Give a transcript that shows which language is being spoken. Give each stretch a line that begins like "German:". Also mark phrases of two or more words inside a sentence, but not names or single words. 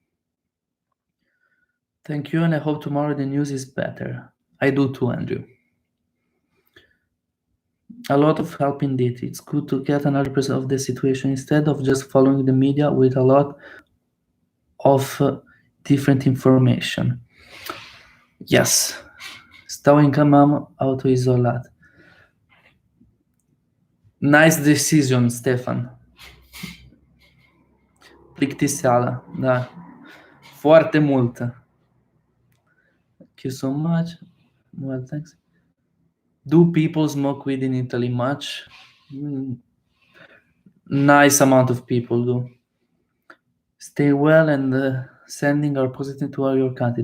English: Thank you, and I hope tomorrow the news is better. I do too, Andrew. A lot of help indeed. It's good to get another perspective of the situation instead of just following the media with a lot of different information. Yes.
Romanian: Stau în cămă autoizolat.
English: Nice decision, Stefan.
Romanian: Plictiseală, da. Foarte multă.
English: Thank you so much. Well, thanks. Do people smoke weed in Italy much? Nice amount of people do. Stay well and sending our positive to all your country.